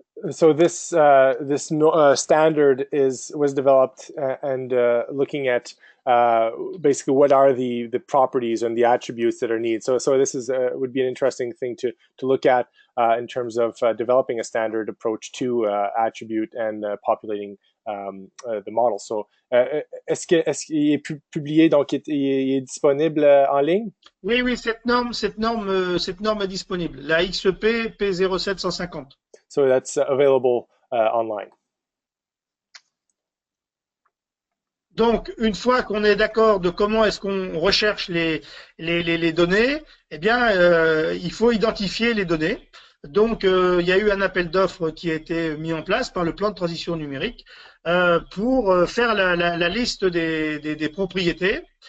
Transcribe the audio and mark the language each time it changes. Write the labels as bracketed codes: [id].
[en] So this standard was developed and looking at basically what are the properties and the attributes that are needed. So this would be an interesting thing to look at in terms of developing a standard approach to attribute and populating the model. [fr] So est-ce qu'il est publié, donc il est disponible en ligne? Oui, cette norme est disponible, la XP P07150. [en] So that's available online. [fr] Donc, une fois qu'on est d'accord de comment est-ce qu'on recherche les données, eh bien, il faut identifier les données. Donc, il y a eu un appel d'offres qui a été mis en place par le plan de transition numérique pour faire la liste des propriétés.